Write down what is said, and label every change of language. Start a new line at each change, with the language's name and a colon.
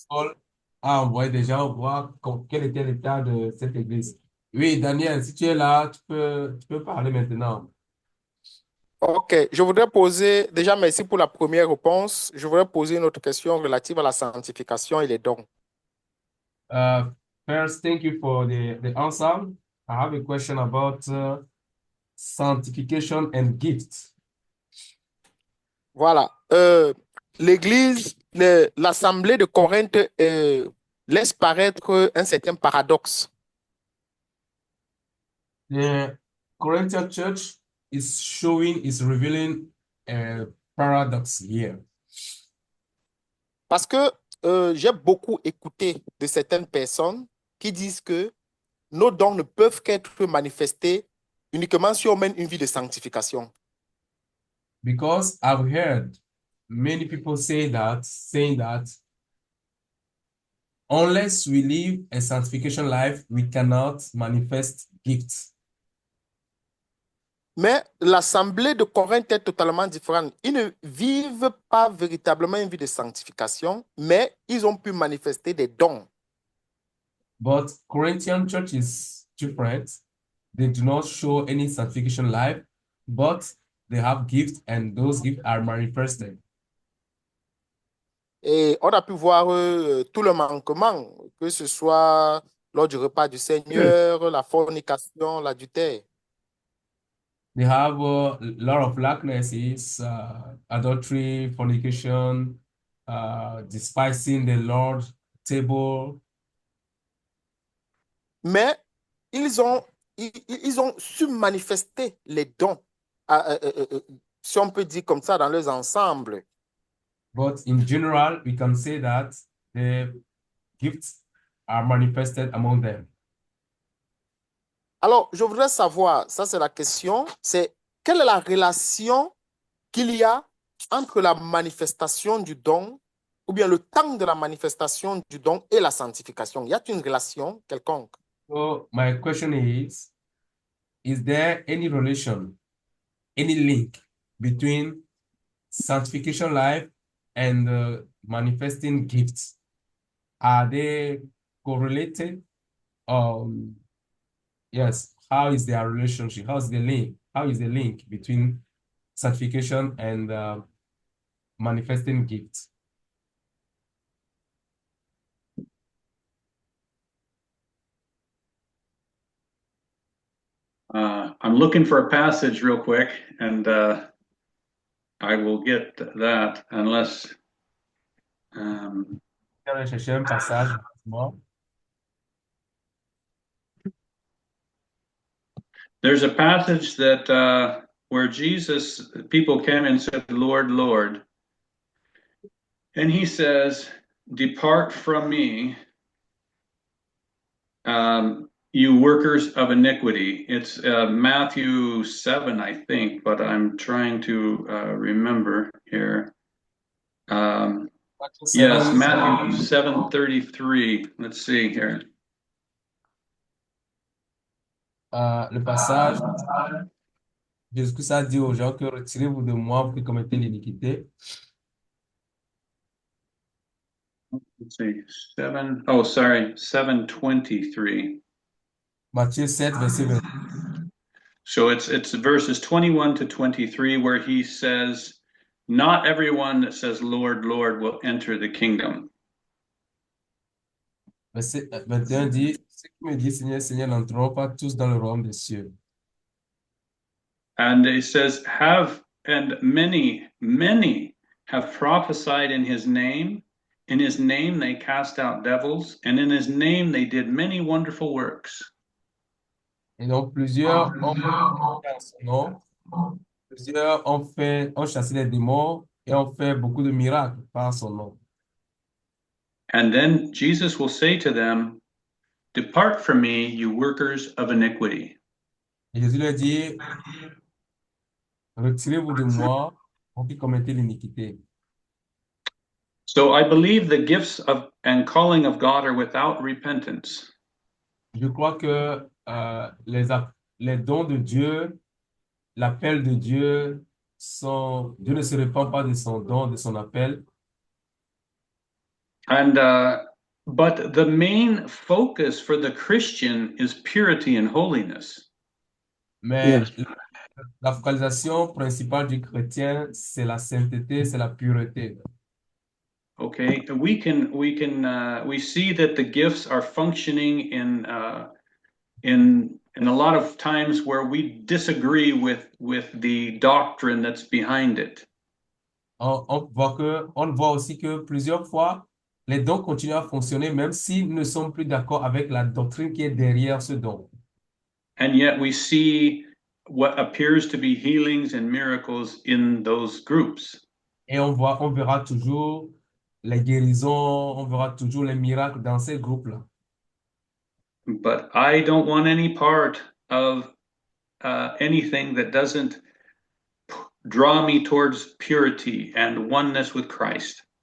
French: Paul a envoyé des gens voir quel était l'état de cette église. Oui, Daniel, si tu es là, tu peux parler maintenant. Ok, je voudrais poser, déjà merci pour la première réponse. Je voudrais poser une autre question relative à la sanctification et les dons.
English: Uh, First, thank you for the answer. I have a question about sanctification and gifts.
French: Voilà. L'Église, l'Assemblée de Corinthe laisse paraître un certain paradoxe.
English: The Corinthian church is revealing a paradox here.
French: Parce que j'ai beaucoup écouté de certaines personnes qui disent que nos dons ne peuvent qu'être manifestés uniquement si on mène une vie de sanctification.
English: Because I've heard many people saying that unless we live a sanctification life, we cannot manifest gifts.
French: Mais l'Assemblée de Corinthe est totalement différente. Ils ne vivent pas véritablement une vie de sanctification, mais ils ont pu manifester des dons.
English: But Corinthian church is different. They do not show any sanctification life, but they have gifts and those gifts are manifested.
French: Et on a pu voir tout le manquement, que ce soit lors du repas du Seigneur, la fornication, l'adultère.
English: They have a lot of likenesses, adultery, fornication, despising the Lord's table.
French: Mais ils ont su manifester les dons, si on peut dire comme ça, dans leurs ensembles.
English: But in general, we can say that the gifts are manifested among them.
French: Alors, je voudrais savoir, ça c'est la question, c'est quelle est la relation qu'il y a entre la manifestation du don, ou bien le temps de la manifestation du don et la sanctification? Y a-t-il une relation quelconque?
English: So my question is there any relation, any link between sanctification life and manifesting gifts? Are they correlated? Yes. How is their relationship? How's the link? How is the link between sanctification and manifesting gifts? I'm looking for a passage real quick, and I will get that unless.
French: Je vais chercher un passage.
English: There's a passage that where Jesus, people came and said, "Lord, Lord," and he says, "Depart from me, you workers of iniquity." It's Matthew 7, I think, but I'm trying to remember here. Yes, Matthew 7:33. Let's see here.
French: Le passage, Jésus a dit aux gens que retirez-vous de moi, vous qui commettez l'iniquité.
English: Let's see, 7:23.
French: Matthieu 7, verset 20.
English: So it's verses 21 to 23 where he says, "Not everyone that says Lord, Lord will enter the kingdom."
French: Verset 21 dit, ceux qui me disent Seigneur, Seigneur n'entreront pas tous dans le royaume des cieux.
English: And it says, many have prophesied in his name, In his name they cast out devils, and in his name they did many wonderful works.
French: Et donc, plusieurs ont fait en son nom, plusieurs ont chassé les démons et ont fait beaucoup de miracles par son nom.
English: And then Jesus will say to them, "Depart from me, you workers of iniquity."
French: Et Jésus leur dit, retirez-vous de moi, vous qui commettez l'iniquité.
English: So I believe the gifts of and calling of God are without repentance.
French: Je crois que les dons de Dieu, l'appel de Dieu, Dieu ne se répand pas de son don, de son appel.
English: And but the main focus for the Christian is purity and holiness.
French: Mais
English: Yes.
French: la focalisation principale du chrétien, c'est la sainteté, c'est la pureté.
English: Okay, we see that the gifts are functioning in a lot of times where we disagree with the doctrine that's behind it.
French: On voit aussi que plusieurs fois, les dons continuent à fonctionner même s'ils ne sont plus d'accord avec la doctrine qui est derrière ce don.
English: And yet we see what appears to be healings and miracles in those groups.
French: Et on verra toujours les guérisons, on verra toujours les miracles dans ces groupes-là.
English: But I don't want any part of anything that doesn't draw me towards purity and oneness with Christ.